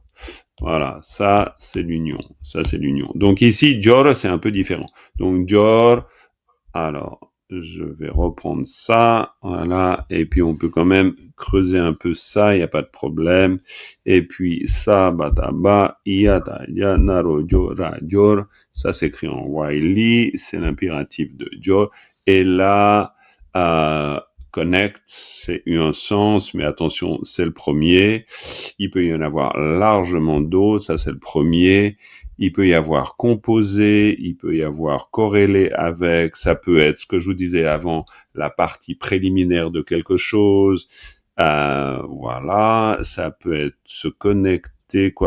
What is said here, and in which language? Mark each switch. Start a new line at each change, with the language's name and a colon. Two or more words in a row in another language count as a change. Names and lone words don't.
French: Voilà, ça, c'est l'union. Ça, c'est l'union. Donc ici, Jor, c'est un peu différent. Donc Jor, alors, je vais reprendre ça, voilà, et puis on peut quand même creuser un peu ça, il n'y a pas de problème. Et puis ça, bataba, iata, yanaro, jora, jor, ça s'écrit en Wiley, c'est l'impératif de Jor. Et là, connect, c'est un sens, mais attention, c'est le premier. Il peut y en avoir largement d'autres, ça c'est le premier. Il peut y avoir composé, il peut y avoir corrélé avec, ça peut être ce que je vous disais avant, la partie préliminaire de quelque chose, voilà, ça peut être se connecter exister, quoi.